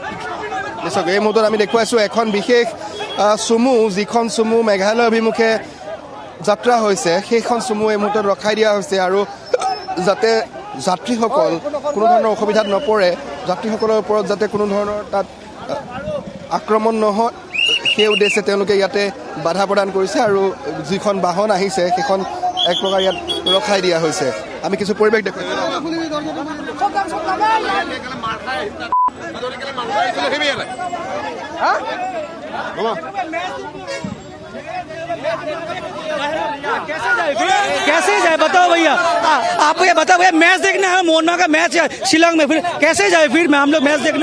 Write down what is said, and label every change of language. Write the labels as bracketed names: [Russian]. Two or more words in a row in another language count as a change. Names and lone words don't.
[Assamese] নিশ্চয় এই মুহূৰ্তত আমি দেখুৱাইছোঁ এখন বিশেষ চুমু, যিখন চুমু মেঘালয় অভিমুখে যাত্ৰা হৈছে, সেইখন চুমু এই মুহূৰ্তত ৰখাই দিয়া হৈছে আৰু যাতে যাত্ৰীসকল কোনো ধৰণৰ অসুবিধাত নপৰে, যাত্ৰীসকলৰ ওপৰত যাতে কোনো ধৰণৰ তাত আক্ৰমণ নহয়, সেই উদ্দেশ্যে তেওঁলোকে ইয়াতে বাধা প্ৰদান কৰিছে আৰু যিখন বাহন আহিছে সেইখন এক প্ৰকাৰ ইয়াত ৰখাই দিয়া হৈছে। আমি কিছু পৰিৱেশ দেখুৱাইছোঁ। [Hindi] कैसे जाए बताओ भैया, आप ये बताओ भैया, मैच देखने है, मोहनमा का मैच है शिलोंग में, फिर कैसे जाए फिर मैं हम लोग मैच देखने?